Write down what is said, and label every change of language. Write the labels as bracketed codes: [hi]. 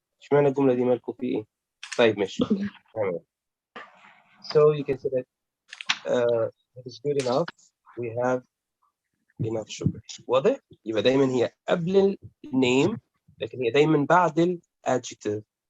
[ar] اشمعنى الجملة دي مالكم في ايه؟ طيب ماشي. تمام. [en] So you can say that it is good enough. We have enough sugar. [ar] واضح؟ يبقى دايما هي قبل النيم لكن هي دايما بعد ال adjective.